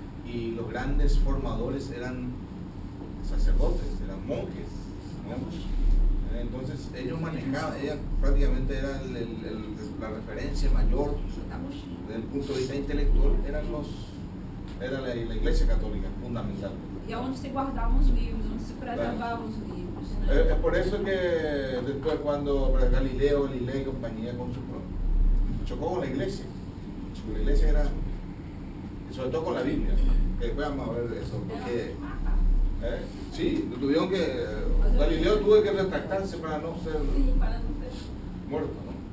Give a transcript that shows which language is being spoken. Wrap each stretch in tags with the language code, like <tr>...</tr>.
<es>Y los grandes formadores eran sacerdotes, eran monjes, ¿no? digamos. Entonces ellos manejaban, ella prácticamente era la referencia mayor desde el punto de vista intelectual, era la Iglesia Católica, fundamental.</es> <pt>E onde se guardavam os livros, onde se preservavam os livros. Né?</pt> <es>Es por eso que después cuando Galileo y compañía chocó con la iglesia. La iglesia era, sobre todo con la Biblia, que después vamos a ver eso, porque sí, tuvieron que, Galileo tuvo que retractarse para no ser muerto, ¿no?</es>